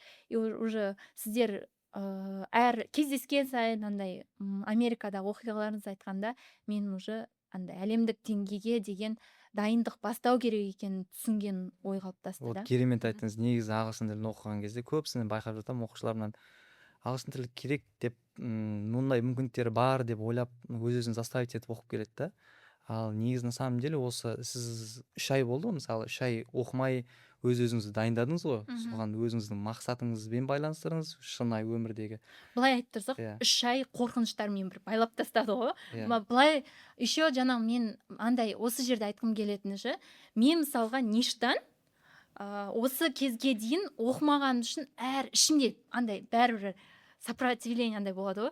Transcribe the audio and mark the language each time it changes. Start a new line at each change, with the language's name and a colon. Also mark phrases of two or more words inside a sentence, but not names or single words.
Kazakh: Уже сіздер әр кездескен сайын андай Америкадағы оқиғаларыңызды айтқанда, мен уже андай әлемдік деңгейге деген дайындық бастау керек екенін түсінген ой қалыптасты да. Керемет айттыңыз. Негізі ағылшын тілін оқыған кезде көбісінен байқап жатамын, оқушыларымнан ағылшын тілі керек деп, мұндай мүмкіндіктері бар деп ойлап, өз-өзін заставить етіп оқып келеді да. Ал негізі
Russian: на самом деле
Kazakh: осы сіз 3 ай болды, мысалы 3 ай оқымай өз-өзіңізді дайындадыңыз ғой. Соған өзіңіздің мақсатыңызбен байланыстырыңыз, шынайы өмірдегі. Былай айтып тұрсақ, 3 ай қорқыныштармен бір байлап тастады ғой. Былай еще жаңағы мен андай осы жерде айтқым келетіні, мен мысалға ништан осы кезге дейін оқымаған үшін ішімде андай бәрібір сопротивление андай болады ғой.